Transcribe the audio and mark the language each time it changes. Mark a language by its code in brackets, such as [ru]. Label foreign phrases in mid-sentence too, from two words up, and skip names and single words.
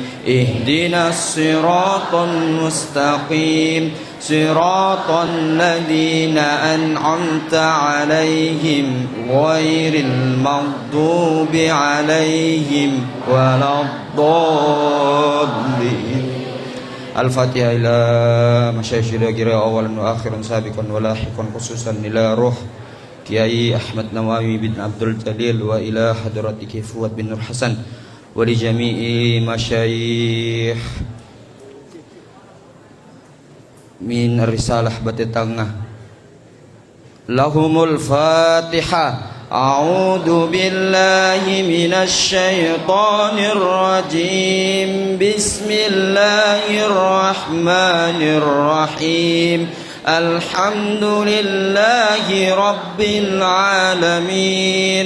[ar] اهدنا الصراط المستقيم. صراط الذين أنعمت عليهم غير المغضوب عليهم ولا الضالين. الفاتحة إلى مشايخ الغير أولا وآخرا سابقا ولاحقا خصوصا إلى روح كياهي أحمد نووي بن عبد الجليل وإلى حضرة فؤاد بن نور حسن ولجميع مشايخ من رسالة Batitangah. لهم الفاتحة. أعوذ بالله من الشيطان الرجيم. بسم الله الرحمن الرحيم. الحمد لله رب العالمين.